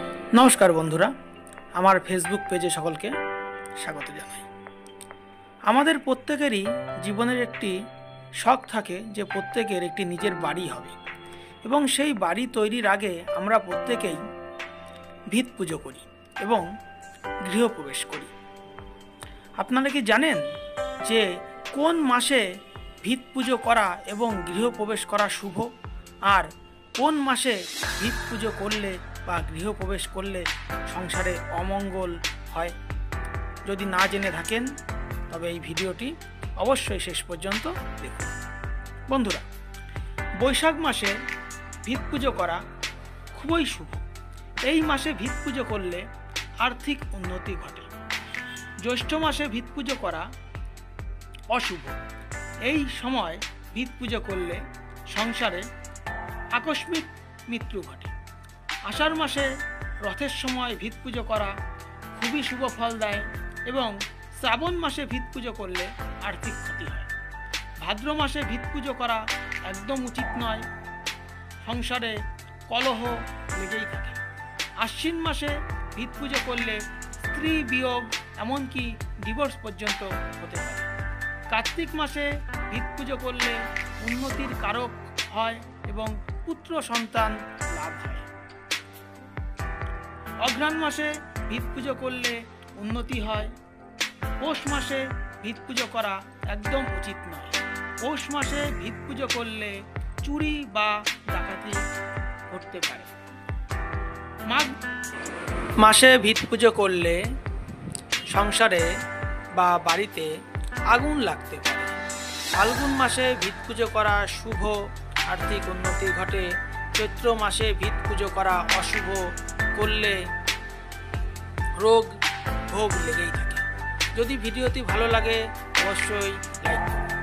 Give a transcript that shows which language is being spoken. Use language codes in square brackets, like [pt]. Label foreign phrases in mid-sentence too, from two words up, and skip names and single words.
[bn] নমস্কার বন্ধুরা আমার ফেসবুক পেজে সকলকে স্বাগত জানাই। আমাদের প্রত্যেকেরই জীবনের একটি শখ থাকে যে প্রত্যেকের একটি নিজের বাড়ি হবে এবং সেই বাড়ি তৈরির আগে আমরা প্রত্যেকেই ভিত পুজো করি এবং গৃহপ্রবেশ করি। আপনারা কি জানেন যে কোন মাসে ভিত পুজো করা এবং গৃহপ্রবেশ করা শুভ আর কোন মাসে ভিত পুজো করলে বা গৃহপ্রবেশ করলে সংসারে অমঙ্গল হয়? যদি না জেনে থাকেন তবে এই ভিডিওটি অবশ্যই শেষ পর্যন্ত দেখুন। বন্ধুরা, বৈশাখ মাসে ভিত পুজো করা খুবই শুভ। এই মাসে ভিত পুজো করলে আর্থিক উন্নতি ঘটে। জ্যৈষ্ঠ মাসে ভিত পুজো করা অশুভ। এই সময় ভিত পুজো করলে সংসারে আকস্মিক মৃত্যু ঘটে। আষাঢ় মাসে রথের সময় ভিত পুজো করা খুবই শুভ ফল দেয় এবং শ্রাবণ মাসে ভিত পুজো করলে আর্থিক ক্ষতি হয়। ভাদ্র মাসে ভিত পুজো করা একদম উচিত নয়, সংসারে কলহ লেগেই থাকে। আশ্বিন মাসে ভিত পুজো করলে স্ত্রী বিয়োগ এমনকি ডিভোর্স পর্যন্ত হতে পারে। কার্তিক মাসে ভিত পুজো করলে উন্নতির কারক হয় এবং পুত্র সন্তান লাভ হয়। অঘ্রাণ মাসে ভিত পুজো করলে উন্নতি হয়। পৌষ মাসে ভিত পুজো করা একদম উচিত নয়। পৌষ মাসে ভিত পুজো করলে চুরি বা ডাকাতি ঘটতে পারে। মাঘ মাসে ভিত পুজো করলে সংসারে বা বাড়িতে আগুন লাগতে পারে। ফাল্গুন মাসে ভিত পুজো করা শুভ, আর্থিক উন্নতি ঘটে। চৈত্র মাসে ভিত পুজো করা অশুভ করলে রোগ ভোগ লেগেই থাকে। যদি ভিডিওটি ভালো লাগে অবশ্যই লাইক